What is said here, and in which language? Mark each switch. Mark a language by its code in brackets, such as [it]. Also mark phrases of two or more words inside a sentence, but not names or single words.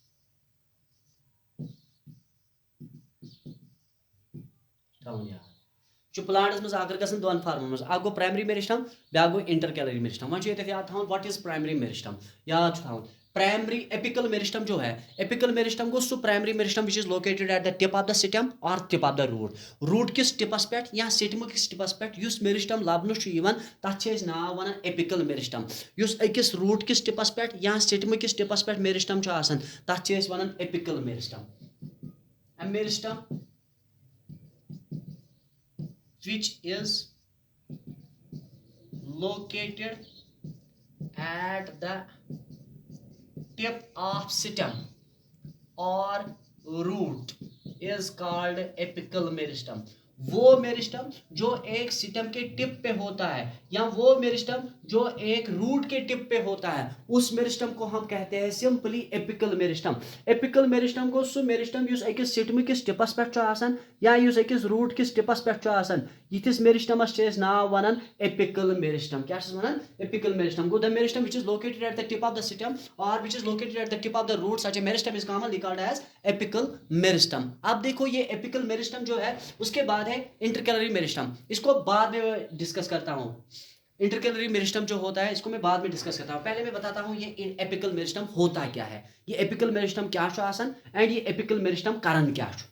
[ks] प्लांटस मज आकर गसान दोन फॉर्म मज, अ गो [en] primary meristem [ks] ब्या गो [en] intercalary meristem. [ks] वो याद थवन [en] what is primary meristem, [ks] याद थवन [en] primary apical meristem [hi] जो है, [en] apical meristem [ks] गो सो [en] primary meristem which is located at the tip of the stem और tip of the root। [ks] रूट किस टिपस पे या स्टेम किस टिपस पे युस मेरिस्टम लबन तथ नाव वन [en] apical meristem. [ks] युस अकिस रूट किस टिपस पे या स्टेम किस टिपस पे मेरिस्टम तथ वन [en] apical meristem. मेरिस्टम which is located at the tip of stem or root is called apical meristem। [hi] वो मेरिस्टम जो एक स्टेम के टिप पे होता है या वो मेरिस्टम जो एक रूट के टिप पे होता है, उस मेरिस्टम को हम कहते हैं [en] simply apical meristem. apical meristem [ks] को सो मेरिस्टम युस अकिस स्टेम किस टिपस पे आसान या युस अकिस रूट किस टिपस पे आसान, यिथिस मेरिस्टमस छे नाव वनान [en] apical meristem. [ks] क्या वनान [en] apical meristem. گو the meristem which is located at the tip of the stem or which is located at the tip of the root, such a meristem is commonly called as apical meristem। [hi] अब देखो ये [en] apical meristem [hi] जो है उसके बाद है [en] intercalary meristem, [hi] इसको बाद में डिस्कस करता हूँ। [en] intercalary meristem [hi] जो होता है इसको मैं बाद में डिस्कस करता हूँ, पहले मैं बताता हूँ ये [en] apical meristem [hi] होता क्या है, ये [en] apical meristem [ks] क्या आसान [en] and ये apical meristem [hi] कारण क्या।